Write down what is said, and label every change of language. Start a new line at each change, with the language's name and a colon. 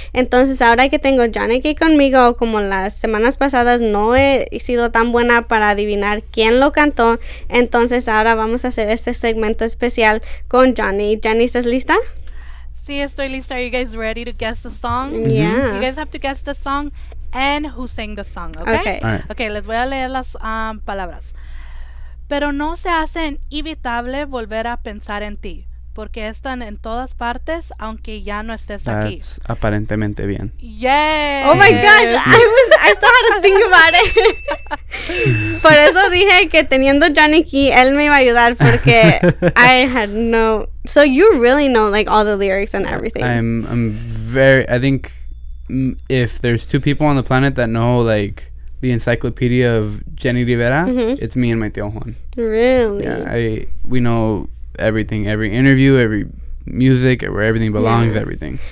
Spanish: Entonces ahora que tengo Johnny aquí conmigo, como las semanas pasadas no he sido tan buena para adivinar quién lo cantó, entonces ahora vamos a hacer este segmento especial con Johnny. Johnny, ¿estás lista? Sí, estoy lista.
English: Are you guys ready to guess the song? Yeah. You guys have to guess the song and who sang the song, okay? Right.
Spanish: Okay, les voy a leer las palabras. Pero no se hace inevitable volver a pensar en ti, porque están en todas partes, aunque ya no estés aquí. That's aparentemente bien.
English: Yes. Oh my gosh, I still had to think about it.
Spanish: Por eso dije que teniendo Johnny aquí, él me iba a ayudar, porque
English: I had no. So you really know like all the lyrics and everything. I think if there's 2 people on the planet that know like the encyclopedia of Jenni Rivera, it's me and my tio Juan. Really? Yeah, we know everything, every interview, every music, where everything belongs, everything.